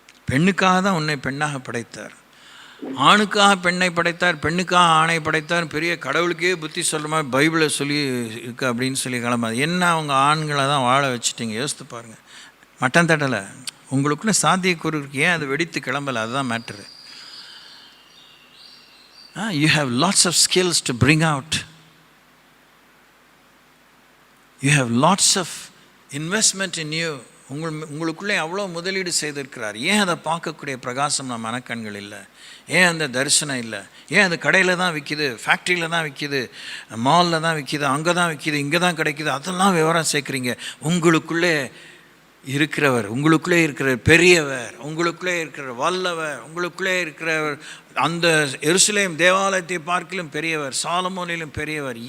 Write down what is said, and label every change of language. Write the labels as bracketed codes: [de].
[ta] பெண்ணுக்காக தான் உன்னை பெண்ணாக படைத்தார். ஆணுக்காக பெண்ணை படைத்தார், பெண்ணுக்காக ஆணை படைத்தார். பெரிய கடவுளுக்கே புத்தி சொல்கிற மாதிரி பைபிளை சொல்லி இருக்கு அப்படின்னு சொல்லி கிளம்பாது. என்ன அவங்க ஆண்களை தான் வாழ வச்சுட்டீங்க? யோசித்து பாருங்கள். மட்டன் தட்டலை, உங்களுக்குள்ள சாத்தியக்கூறு இருக்கு, ஏன் அது வெடித்து கிளம்பலை? அதுதான் matter. [en] You have lots of skills to bring out. You have lots of investment in you. [ta] உங்களுக்குள்ளே அவ்வளோ முதலீடு செய்திருக்கிறார். ஏன் அதை பார்க்கக்கூடிய பிரகாசம் நம்ம மனக்கண்கள் இல்லை? ஏன் அந்த தரிசனம் இல்லை? ஏன் அது கடையில் தான் விற்கிது, ஃபேக்ட்ரியில் தான் விற்கிது, மாலில் தான் விற்கிது, அங்கே தான் விற்கிது, இங்கே தான் கிடைக்கிது, அதெல்லாம் விவரம் சேர்க்குறீங்க? உங்களுக்குள்ளே இருக்கிறவர், உங்களுக்குள்ளே இருக்கிற பெரியவர், உங்களுக்குள்ளே இருக்கிற வல்லவர், உங்களுக்குள்ளே இருக்கிறவர் அந்த எருசலேம் தேவாலயத்தை பார்க்கிலும் பெரியவர், சாலமோனிலும் பெரியவர்.